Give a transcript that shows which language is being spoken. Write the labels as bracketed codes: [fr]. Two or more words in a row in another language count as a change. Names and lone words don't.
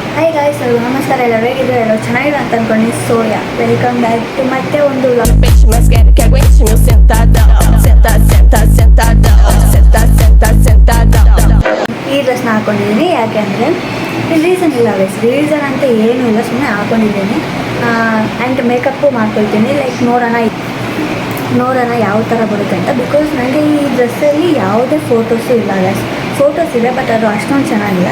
[kn] ಹಾಯ್ ಗಾಯ್ಸ್, ನಮಸ್ಕಾರ. ಎಲ್ಲರೂ ಹೇಗಿದ್ದಾರೆ? ಎಲ್ಲರೂ ಚೆನ್ನಾಗಿರೋ ಅಂತ ಅನ್ಕೊಂಡು ಸೋಯಾ [en] welcome back to [kn] ಮತ್ತೆ ಒಂದು [pt] Bitch, mas quer aguente meu sentadão. Senta, senta, sentadão. Senta, senta, sentadão. [kn] ಈ ಡ್ರೆಸ್ನ ಹಾಕೊಂಡಿದ್ದೀನಿ. ಯಾಕೆ ಅಂದರೆ ರೀಸನ್ ಇಲ್ಲ ಗೈಸ್, ರೀಸನ್ ಅಂತ ಏನೂ ಇಲ್ಲ, ಸುಮ್ಮನೆ ಹಾಕೊಂಡಿದ್ದೀನಿ. [en] and makeup [kn] ಮಾಡ್ಕೊಳ್ತೀನಿ. ಲೈಕ್ ನೋಡೋಣ ಯಾವ ಥರ ಬರುತ್ತೆ ಅಂತ. ಬಿಕಾಸ್ ನನಗೆ ಈ ಡ್ರೆಸ್ಸಲ್ಲಿ ಯಾವುದೇ ಫೋಟೋಸು ಇಲ್ಲ ಗೈಸ್. ಫೋಟೋಸ್ ಇದೆ ಬಟ್ ಅದು ಅಷ್ಟೊಂದು ಚೆನ್ನಾಗಿಲ್ಲ.